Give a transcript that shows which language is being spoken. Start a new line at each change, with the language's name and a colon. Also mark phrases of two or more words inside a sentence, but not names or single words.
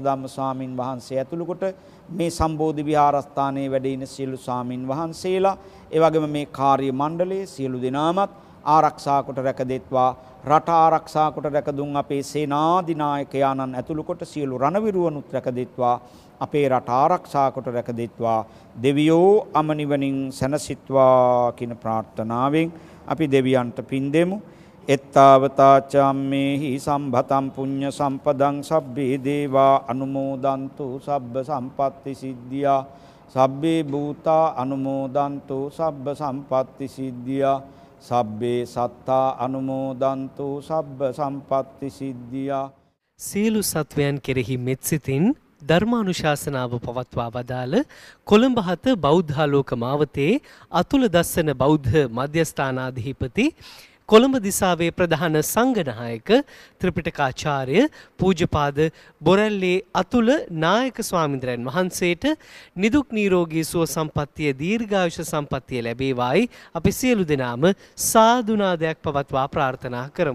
Sinhala: ධම්ම ස්වාමින් වහන්සේ ඇතුළු කොට මේ සම්බෝධි විහාරස්ථානයේ වැඩ ඉන සියලු ස්වාමින් වහන්සේලා ඒ වගේම මේ කාර්ය මණ්ඩලයේ සියලු දෙනාමත් ආරක්ෂා කොට රැකදෙත්වා රට ආරක්ෂා කොට රැකදුන් අපේ සේනාධිනායකයාණන් ඇතුළු කොට සියලු රණවිරුවනුත් රැකදෙත්වා අපේ රට ආරක්ෂා කොට රැකදෙත්වා දෙවියෝ අමනිවනින් සැනසෙත්වා කියන ප්‍රාර්ථනාවෙන් අපි දෙවියන්ට පින් දෙමු.
Pali: එත්තාවතාචම්මේහි සම්භතම් පුඤ්ඤ සම්පදං සබ්බේ දේවා අනුමෝදන්තු සබ්බ සම්පත්ති සිද්ධියා සබ්බේ භූතා අනුමෝදන්තු සබ්බ සම්පත්ති සිද්ධියා සබ්බේ සත්තා අනුමෝදන්තු සබ්බ සම්පත්ති සිද්ධියා
Sinhala: සියලු සත්වයන් කෙරෙහි මෙත්සිතින් ධර්මානුශාසනාව පවත්වා වදාළ කොළඹ 7 බෞද්ධාලෝක මාවතේ අතුල දස්සන බෞද්ධ මධ්‍යස්ථානාධිපති කොළඹ දිසාවේ ප්‍රධාන සංඝනායක ත්‍රිපිටකාචාර්ය පූජ්‍යපාද බොරැල්ලේ අතුල නායක ස්වාමීන්ද්‍රයන් වහන්සේට නිදුක් නිරෝගී සුව සම්පන්නිය දීර්ඝායුෂ සම්පන්නිය ලැබේවායි අපි සියලු දෙනාම සාදුනාදයක් පවත්වා ප්‍රාර්ථනා කරමු.